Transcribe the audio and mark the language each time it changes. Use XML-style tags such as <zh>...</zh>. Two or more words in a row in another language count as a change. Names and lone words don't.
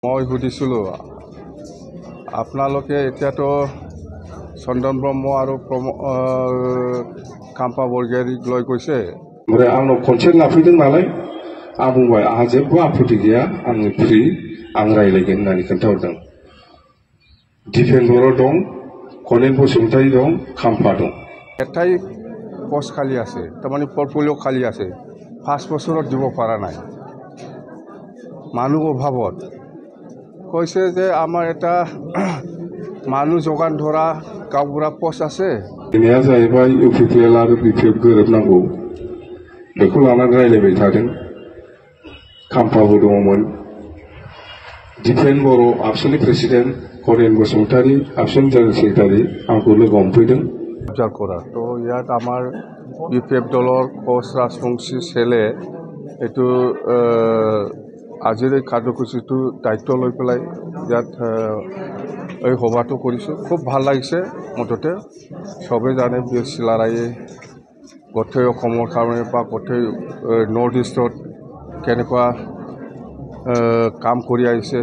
<as>মই সুধিছিলোঁ আপোনালোকে এতিয়াতো চন্দন ব্ৰহ্ম আৰু কাম্পা বৰগয়াৰীক লৈ গৈছে।</as> <brx>ओमफ्राय आंनाव खनसे लाफैदों नालाय आं बुंबाय आंहा जेबो आपत्ति गैया आङो फ्रि आं रायज्लायगोन होननानै खोन्थाहरदों। दिपेन बर' दं, कनेन बसुमतारी दं, खाम्फा दं।</brx> <as>এটাই পোষ্ট খালী আছে, তাৰমানে পৰ্টফলিঅ' খালী আছে। 5 বছৰত দিব পৰা নাই, মানুহ অভাৱত। কৈছে যে আমাৰ এটা মানুহ যোগান ধৰা গাঁওবুঢ়া পোষ্ট আছে।</as> <brx>बेनिया जाहैबाय इउपिपिएल आरो बिपिएफ गोरोबनांगौ बेखौ लानानै रायज्लायबाय थादों। खाम्फाबो दङमोन, दिपेन बर' आबसुनि प्रेसिडेन्ट, कनेन बसुमतारी आबसुनि</brx> <en>general secretary</en> <brx>आंखौ लोगो हमफैदों।</brx> <as>অবজাৰ্ভ কৰা তো ইয়াত আমাৰ বিপিএফ দলৰ কোচ ৰাজবংশী চেলে এইটো আজিৰ এই কাৰ্যসূচীটো দায়িত্ব লৈ পেলাই ইয়াত এই সভাটো কৰিছোঁ। খুব ভাল লাগিছে। মুঠতে চবেই জানে বি এছ চিলাৰায়ে গোটেই অসমৰ কাৰণে বা গোটেই নৰ্থ ইষ্টত কেনেকুৱা কাম কৰি আহিছে।</as>